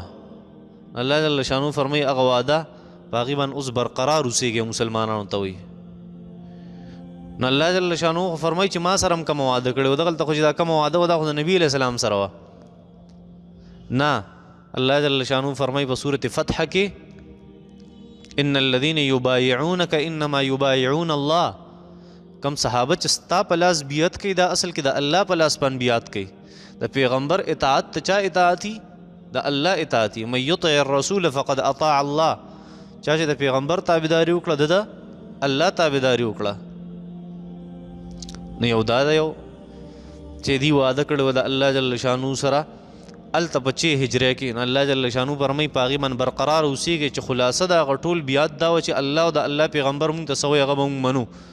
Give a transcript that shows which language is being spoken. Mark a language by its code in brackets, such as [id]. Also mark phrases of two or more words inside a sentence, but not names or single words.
[ar] الله جل شانو [ps] فرمایي هغه وعده په هغې باندې اوس برقرار اوسېږي مسلمانانو ته وایي. نو [ar] الله جل شانو [ps] فرمایي چې ما سره هم کومه وعده کړې وه دغلته خو چې دا کومه وعده وه دا خو د نبي [ar] علیه السلام [ps] سره وه نه. [ar] الله جل شانو [ps] فرمایي په سورة فتح کې [ar] ان الذين يبايعونك انما يبايعون الله. [ps] کم صحابه چې ستا په لاس بیعت کوي دا اصل کې د الله په لاس باندې بیعت کوي. د پیغمبر اطاعت ته چا اطاعتي د الله اطاعتي. [ar] من يطع الرسول فقد اطاع الله. [ps] چا چې د پیغمبر تابعداري وکړه د الله تابعداري وکړه. نو یو دا یو چې دی وعده کړی و د [ar] الله جل شانو [ps] سره هلته په 6 هجرې کې نو [ar] الله جل شانو [ps] فرمایي په هغې باندې برقرار اوسېږي چې خلاصه د هغه ټول بیعت دا وه چې الله او د الله پیغمبر مونږ ته څه وایي هغه به مونږ منو.